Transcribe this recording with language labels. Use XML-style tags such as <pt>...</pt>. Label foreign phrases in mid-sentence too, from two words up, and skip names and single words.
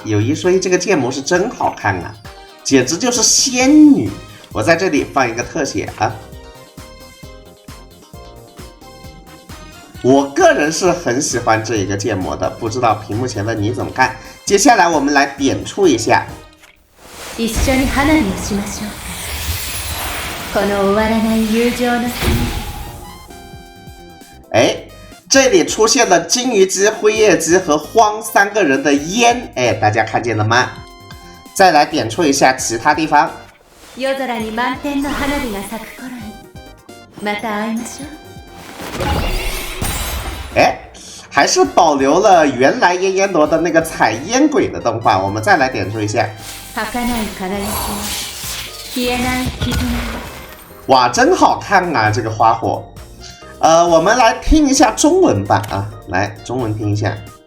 <zh>有一说一，这个建模是真好看啊，简直就是仙女。我在这里放一个特写啊。我个人是很喜欢这一个建模的，不知道屏幕前的你怎么看？接下来我们来点出一下。</zh> <ja>一緒に花火をしましょう。この終わらない友情の。</ja> <zh>这里出现了金鱼姬、辉夜姬和荒三个人的烟，大家看见了吗？再来点出一下其他地方。</zh> <ja>夜空に満天の花火が咲く頃に、また会いましょう。</ja> <zh>还是保留了原来燕烟罗的那个采烟鬼的动画，我们再来点出一下。哇，真好看啊，这个花火。我们来听一下中文版啊，来中文听一下。</zh>